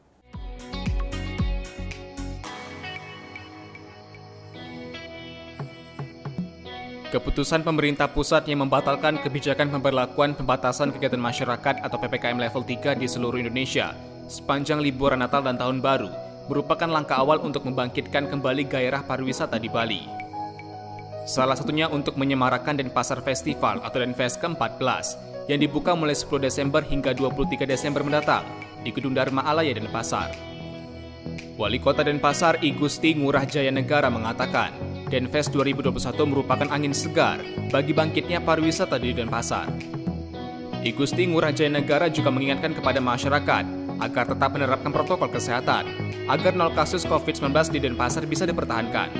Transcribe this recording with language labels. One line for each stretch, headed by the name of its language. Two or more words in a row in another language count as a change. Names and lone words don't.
Indonesian: Keputusan pemerintah pusat yang membatalkan kebijakan pemberlakuan pembatasan kegiatan masyarakat atau PPKM level 3 di seluruh Indonesia sepanjang liburan Natal dan Tahun Baru merupakan langkah awal untuk membangkitkan kembali gairah pariwisata di Bali. Salah satunya untuk menyemarakan Denpasar Festival atau Denfest ke-14 yang dibuka mulai 10 Desember hingga 23 Desember mendatang di Gedung Dharma Alaya Denpasar. Wali Kota Denpasar I Gusti Ngurah Jaya Negara mengatakan, Denfest 2021 merupakan angin segar bagi bangkitnya pariwisata di Denpasar. I Gusti Ngurah Jaya Negara juga mengingatkan kepada masyarakat agar tetap menerapkan protokol kesehatan agar 0 kasus COVID-19 di Denpasar bisa dipertahankan.